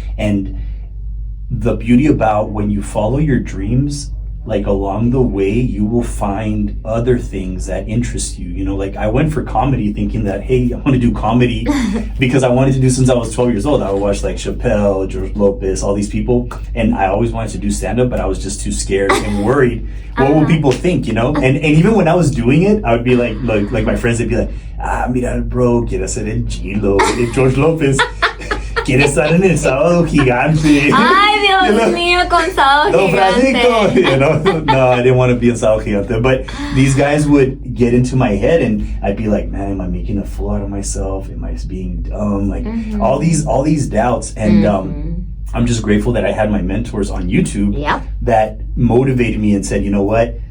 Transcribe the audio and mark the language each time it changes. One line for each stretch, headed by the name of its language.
English: And the beauty about when you follow your dreams, like along the way, you will find other things that interest you. You know, like I went for comedy thinking that, hey, I want to do comedy because I wanted to do since I was 12 years old. I would watch like Chappelle, George Lopez, all these people. And I always wanted to do stand-up, but I was just too scared and worried. What will people think, you know? And even when I was doing it, I would be like my friends, they'd be like,
Spanish: mira, bro, quieres ser el chilo, el George Lopez. Quieres estar en el sábado gigante. Ay, Dios mío, con sábado gigante.
English: You know? No, I didn't want to be in sábado gigante. But these guys would get into my head, and I'd be like, man, am I making a fool out of myself? Am I being dumb? Like all these doubts. And I'm just grateful that I had my mentors on YouTube that motivated me and said, you know what?